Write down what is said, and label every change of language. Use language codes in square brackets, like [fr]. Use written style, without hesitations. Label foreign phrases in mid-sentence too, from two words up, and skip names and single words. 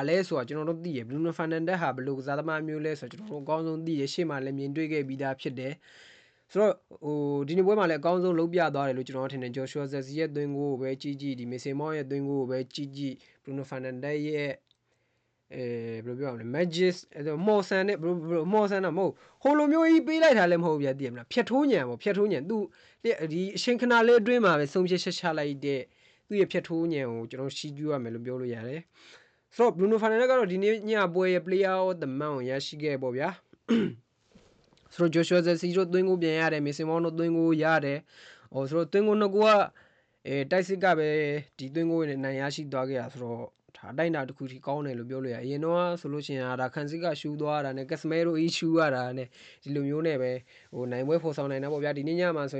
[my] လဲဆိုတာကျွန်တော်တို့သိရ Bruno Fernandes ဟာဘယ်လိုကစားသမားမျိုးလဲဆိုတော့ကျွန်တော်တို့အကောင်းဆုံးသိရရှေ့မှာလည်းမြင်တွေ့ခဲ့ပြီးသားဖြစ်တယ်ဆိုတော့ဒီနေ့ပွဲမှာလည်းအကောင်းဆုံးလုံးပြသွားတယ်လို့ကျွန်တော်ထင်တယ် Joshua Zirkzee ရဲ့သွင်းကိုပဲကြီးဒီ Mason Mount ရဲ့သွင်းကိုပဲကြီး Bruno Fernandes ရဲ့ဘယ်လိုပြောရမလဲ Magic မော်ဆန်နဲ့မော်ဆန်တော့မဟုတ်ဟိုလိုမျိုးကြီးပေးလိုက်တာလည်းမဟုတ်ဗျာသိရမလားဖြတ်ထိုးညံပေါ့ဖြတ်ထိုးညံသူဒီအ ချိန်ခဏလေးအတွင်းမှာပဲဆုံးဖြတ်ချက်ချလိုက်တဲ့သူ့ရဲ့ဖြတ်ထိုးညံကိုကျွန်တော်ရှီကျူးရမယ်လို့ပြောလို့ရတယ်ဆိုတော့ Bruno Fernandes ကတော့ဒီနေ့ညပွဲရဲ့ [en] player of the month [my] ကိုရရှိခဲ့ပေါ့ဗျာဆိုတော့ Joshua Zirkzee တို့သွင်းကိုပြန်ရတယ် Mason Mount တို့သွင်းကိုရတယ်ဆိုတော့သွင်းကိုနှစ်ကိုကတိုက်စစ်ကပဲဒီသွ င်းကိုနဲ့နိုင်ရရှိသွားခဲ့တာဆိုတော့ဒါအတိုင်းတာတစ်ခုထိကောင်းတယ်လို့ပြောလို့ရအရင်တော့ဆိုလို့ရှိရင်ဒါခန်စစ်ကရှူးသွားတာနဲ့ကက်စမဲရိုအီရှူးရတာနဲ့ဒီလိုမျိုးနဲ့ပဲနိုင်ပွဲဖော်ဆောင်နိုင်တာပေါ့ဗျာဒီနေ့ညမှာဆိုရင်